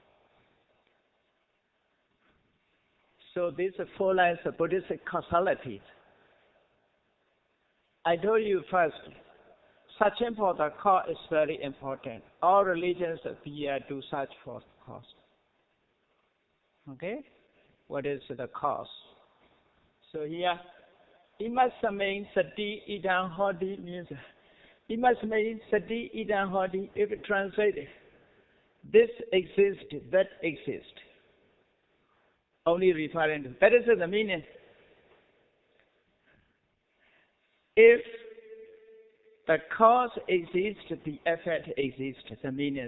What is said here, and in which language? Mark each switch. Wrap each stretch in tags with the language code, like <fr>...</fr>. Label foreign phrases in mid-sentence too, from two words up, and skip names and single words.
<en>So these are 4 lines of Buddhist causality. I told you first, searching for the cause is very important. All religions appear to search for the cause. Okay? What is the cause? So here,</en> <pi>imasame sati idam hoti means, imasame sati idam hoti,</pi> <en>if it translated, this exists, that exists. Only referring to, that is the meaning. If the cause exists, the effect exists, the meaning.</en>